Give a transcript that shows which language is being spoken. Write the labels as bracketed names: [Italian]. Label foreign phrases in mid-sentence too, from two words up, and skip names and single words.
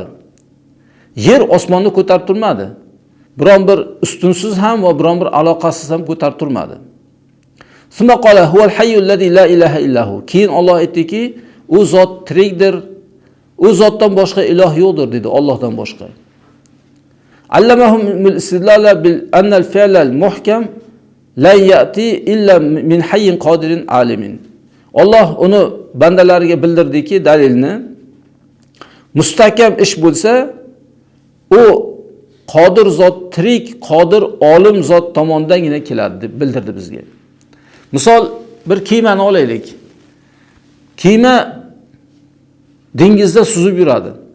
[Uzbek] Yer osmonni ko'tarib turmadi. Biron bir ustunsiz ham va biron bir aloqasiz ham ko'tarib turmadi. [Arabic] ثم قال هو الحي الذي لا إله إلا هو. [Uzbek] Keyin Alloh aytdiki, u zot tirikdir. U zotdan boshqa iloh yo'qdir dedi, Allohdan boshqa. [Arabic] علمهم الاستدلال بأن الفعل المحكم لا يأتي إلا من حي قادر عالم. [Uzbek] Alloh uni bandalariga bildirdiki, dalilni mustahkam ish bo'lsa, u qodir zot, tirik, qodir, olim zot tomondangina keladi deb bildirdi bizga. Misol bir kemani olaylik. Kema dengizda suzib yuradi.